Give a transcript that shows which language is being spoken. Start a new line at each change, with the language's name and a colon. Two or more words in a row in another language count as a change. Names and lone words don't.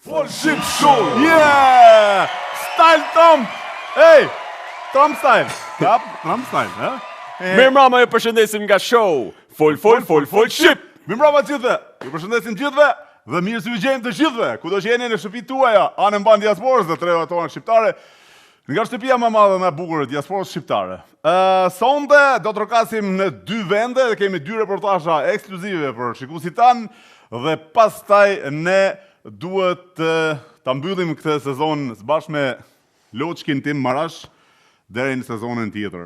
English: Full ship show. Yeah! Style Trump. Hey, Trump style. Kap, Trump style, ha?
Albanian: Mirëmbrëma, ju përshëndesim nga show Full ship. Mirëmbrëma të gjithëve. Ju përshëndesim gjithëve dhe mirë se ju gjejmë të gjithëve. Kudo që jeni në shtëpitë tuaja, anë mban diasporës dhe treva tona shqiptare. Nga shtëpia më e madhe më e bukur e diasporës shqiptare. Sonte do të rokasim në 2 vende dhe kemi 2 reportazha ekskluzive për shikuesit tanë dhe pastaj ne duhet ta mbyllim këtë sezon së bashku me Loçkin Tim Marash deri në sezonin tjetër.